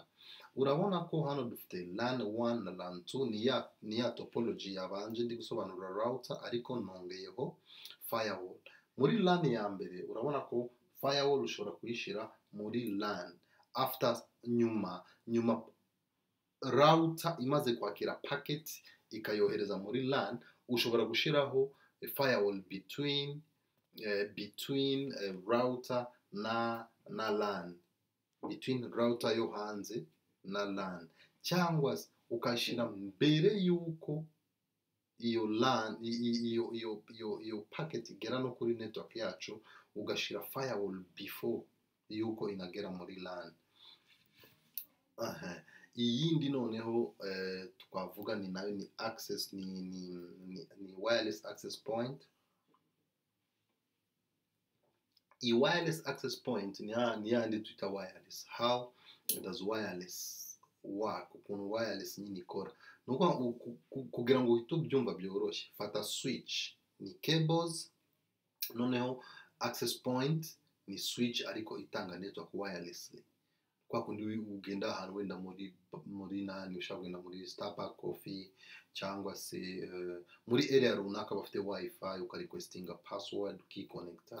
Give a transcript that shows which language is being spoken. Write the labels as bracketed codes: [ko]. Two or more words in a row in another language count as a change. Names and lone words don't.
[rw] urabona ko hano dufite LAN 1 na LAN 2 ni ya topology yabanje ndi gusobanura router, ariko nongeyeho firewall. muri LAN ya mbere urabona ko firewall ushobora kuyishira muri LAN after nyuma router imaze kwakira packet ikayohereza muri LAN, ushobora gushiraho [en] a firewall between router [rw] na LAN, [en] between router [rw] yo hanze na LAN, cyangwa ukashira mbere yuko iyo LAN iyo packet igera no kuri network yacu, ugashira [en] firewall before [rw] yuko inagera muri LAN. iyindi noneho twavuga ni nayo ni access ni [en] wireless access point. wireless access point [rw] ni yandi twita wireless. [en] how does wireless work? [rw] ukuntu wireless nyine ikora nuko kugira ngo uhite ubyumva byoroshye, fata switch ni cables, noneho [en] access point [rw] ni switch ariko itanga [en] network wirelessly. [rw] kwa kundi ugenda ahantu wenda muri nani ushaka kugenda muri Starbucks coffee cyangwa se muri area runaka bafite wifi ukarequestinga password ukiconnecta.